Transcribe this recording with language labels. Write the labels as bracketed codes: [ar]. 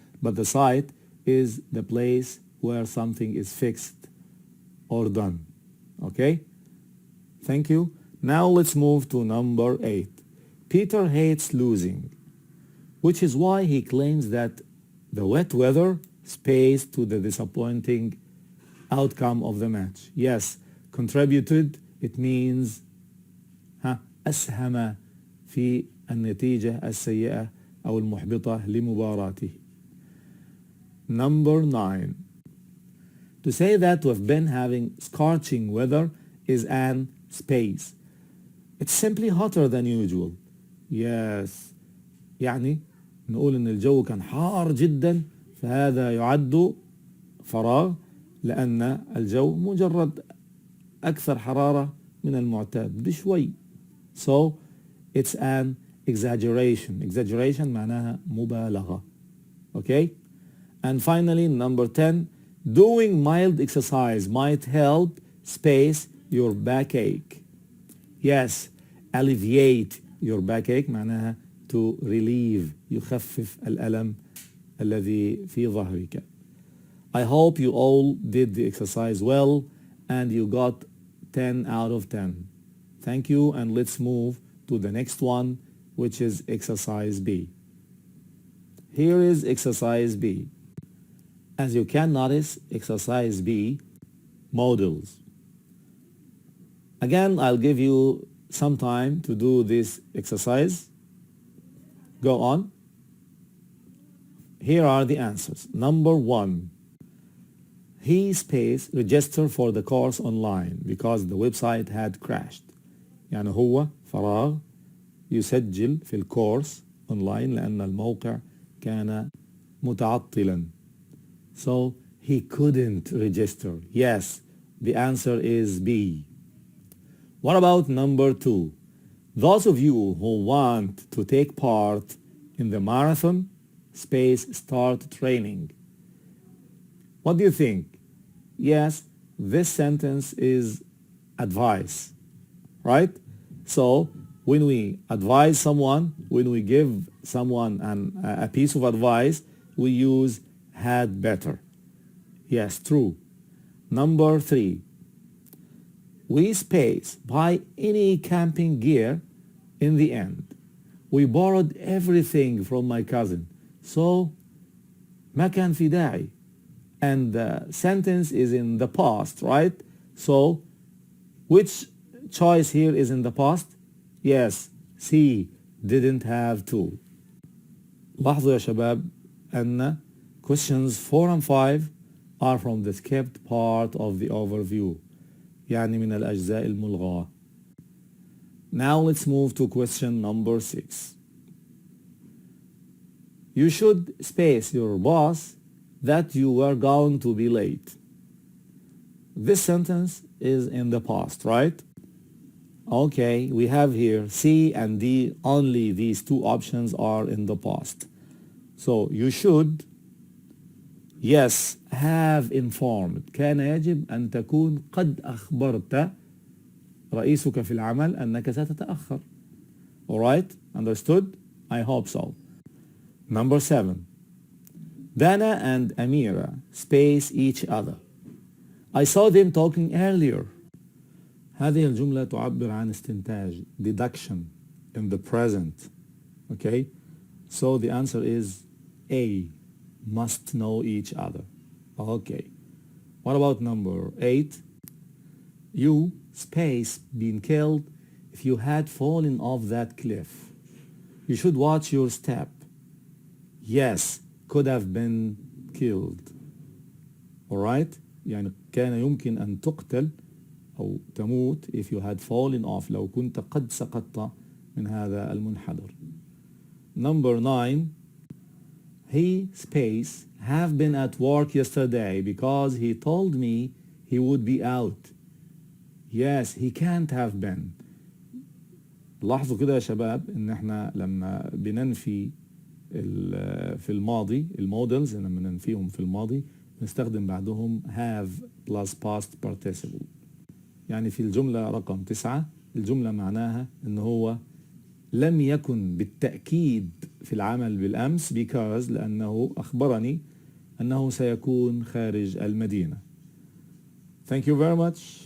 [en] But the site is the place where something is fixed or done, okay? Thank you. Now let's move to number 8. Peter hates losing, which is why he claims that the wet weather space to the disappointing outcome of the match. Yes, contributed, it means [ar] أسهم في النتيجة السيئة أو المحبطة لمباراته. [en] Number 9. To say that we've been having scorching weather is an space. It's simply hotter than usual. Yes. [ar] يعني نقول إن الجو كان حار جدا فهذا يعد فراغ لأن الجو مجرد أكثر حرارة من المعتاد بشوي. [en] So it's an exaggeration. Exaggeration [ar] معناها مبالغة. [en] Okay? And finally, number 10, doing mild exercise might help space your backache. Yes, alleviate your backache [ar] معناها [en] to relieve [ar] يخفف الألم الذي في ظهرك. [en] I hope you all did the exercise well and you got 10 out of 10. Thank you, and let's move to the next one, which is exercise B. Here is exercise B. As you can notice, exercise B, models. Again, I'll give you some time to do this exercise. Go on. Here are the answers. Number 1. He space register for the course online because the website had crashed. [ar] يعني هو فراغ يسجل في الكورس online لأن الموقع كان متعطلا. [en] So he couldn't register. Yes, the answer is B. What about number 2? Those of you who want to take part in the marathon, space start training. What do you think? Yes, this sentence is advice, right? So when we advise someone, when we give someone a piece of advice, we use had better. Yes, true. Number 3. We space buy any camping gear in the end. We borrowed everything from my cousin. [ar] So ما كان في داعي. [en] And the sentence is in the past, right? So which choice here is in the past? Yes, C, didn't have to. [ar] لاحظوا يا شباب أن [en] questions 4 and 5 are from the skipped part of the overview. [ar] يعني من الأجزاء الملغاة. [en] Now let's move to question number 6. You should space your boss that you were going to be late. This sentence is in the past, right? Okay, we have here C and D. Only these two options are in the past. So you should, yes, have informed. [ar] كان يجب أن تكون قد أخبرت رئيسك في العمل أنك ستتأخر. [en] Alright? Understood? I hope so. Number 7. Dana and Amira space each other. I saw them talking earlier. [ar] هذه الجملة تعبر عن استنتاج, [en] deduction in the present. Okay? So the answer is A, must know each other. Okay. What about number 8? You space been killed if you had fallen off that cliff. You should watch your step. Yes, could have been killed. Alright? [ar] يعني كان يمكن أن تقتل أو تموت [en] if you had fallen off [ar] لو كنت قد سقطت من هذا المنحدر. [en] Number 9. He space have been at work yesterday because he told me he would be out. Yes, he can't have been. [ar] لاحظوا كده يا شباب ان احنا لما بننفي في الماضي المودلز لما ننفيهم في الماضي نستخدم بعدهم [en] have plus past participle. [ar] يعني في الجملة رقم 9 الجملة معناها ان هو لم يكن بالتأكيد في العمل بالأمس because لأنه أخبرني أنه سيكون خارج المدينة. [en] Thank you very much.